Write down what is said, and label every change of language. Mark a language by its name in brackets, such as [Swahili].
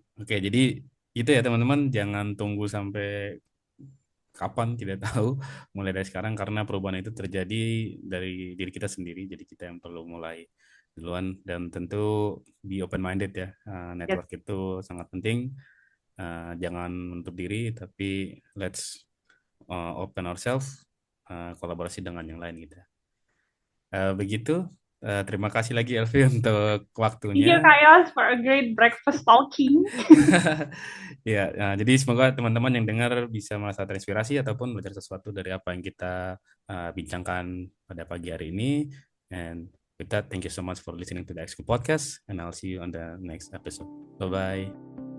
[Indonesian] Oke, jadi itu ya teman-teman, jangan tunggu sampai kapan tidak tahu, mulai dari sekarang karena perubahan itu terjadi dari diri kita sendiri, jadi kita yang perlu mulai duluan dan tentu [English] be open minded [Indonesian] ya. [English] Yes. [Indonesian] Network itu sangat penting. Jangan menutup diri, tapi [English] let's open ourselves, [Indonesian] kolaborasi dengan yang lain gitu. Begitu. Terima kasih lagi Elvi untuk waktunya. [English] Iya Kak Yos, for a great breakfast talking. [Indonesian] Ya, jadi semoga teman-teman yang dengar bisa merasa terinspirasi ataupun belajar sesuatu dari apa yang kita bincangkan pada pagi hari ini. [English] And with that, thank you so much for listening to the Exco Podcast, and I'll see you on the next episode. Bye-bye.